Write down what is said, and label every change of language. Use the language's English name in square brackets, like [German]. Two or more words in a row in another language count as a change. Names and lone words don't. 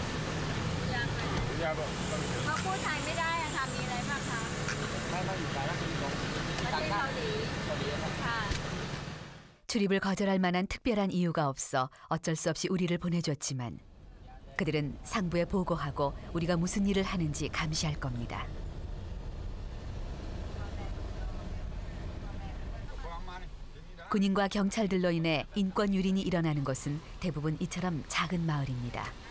[Thai] เขาพูดไทยไม่ได้อะค่ะมีอะไรบ้างคะ ไม่อยู่สารคดีของ ประเทศเกาหลีค่ะ [Korean] 출입을 거절할 만한 특별한 이유가 없어 어쩔 수 없이 우리를 보내줬지만 그들은 상부에 보고하고 우리가 무슨 일을 하는지 감시할 겁니다. 군인과 경찰들로 인해 인권 유린이 일어나는 곳은 대부분 이처럼 작은 마을입니다.